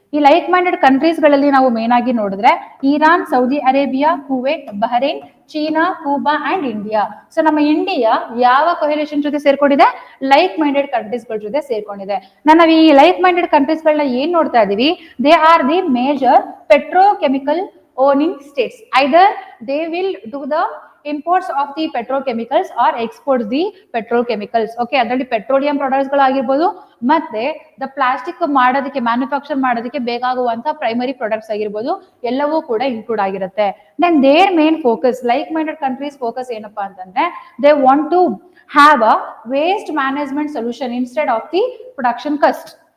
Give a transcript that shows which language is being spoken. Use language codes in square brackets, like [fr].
[kn] ಈ like minded countries ಗಳಲ್ಲಿ ನಾವು ಮೇನ್ ಆಗಿ ನೋಡಿದ್ರೆ Iran, Saudi Arabia, Kuwait, Bahrain, China, Khuba and India. So ನಮ್ಮ ಇಂಡಿಯಾ ಯಾವ ಕೊಹಿಲೇಷನ್ ಜೊತೆ ಸೇರ್ಕೊಂಡಿದೆ? ಲೈಕ್ ಮೈಂಡೆಡ್ ಕಂಟ್ರೀಸ್ ಗಳ ಜೊತೆ ಸೇರ್ಕೊಂಡಿದೆ. ನಾವು ಈ ಲೈಕ್ ಮೈಂಡೆಡ್ ಕಂಟ್ರೀಸ್ ಗಳನ್ನ ಏನ್ ನೋಡ್ತಾ ಇದೀವಿ? [en] They are the major petrochemical owning states. Either they will do the imports of the petrochemicals or exports the petrochemicals. [kn] Okay, ಅದರಲ್ಲಿ ಪೆಟ್ರೋಲಿಯಂ ಪ್ರಾಡಕ್ಟ್ಸ್ ಗಳಾಗಿರ್ಬೋದು ಮತ್ತೆ ದ ಪ್ಲಾಸ್ಟಿಕ್ ಮಾಡೋದಕ್ಕೆ ಮ್ಯಾನುಫ್ಯಾಕ್ಚರ್ ಮಾಡೋದಕ್ಕೆ ಬೇಕಾಗುವಂತ ಪ್ರೈಮರಿ ಪ್ರಾಡಕ್ಟ್ಸ್ ಆಗಿರ್ಬೋದು ಎಲ್ಲವೂ ಕೂಡ ಇನ್ಕ್ಲೂಡ್ ಆಗಿರುತ್ತೆ. [en] Then their main focus, like minded countries focus ಏನಪ್ಪಾ ಅಂತಂದ್ರೆ they want to have a waste management solution instead of the production cost.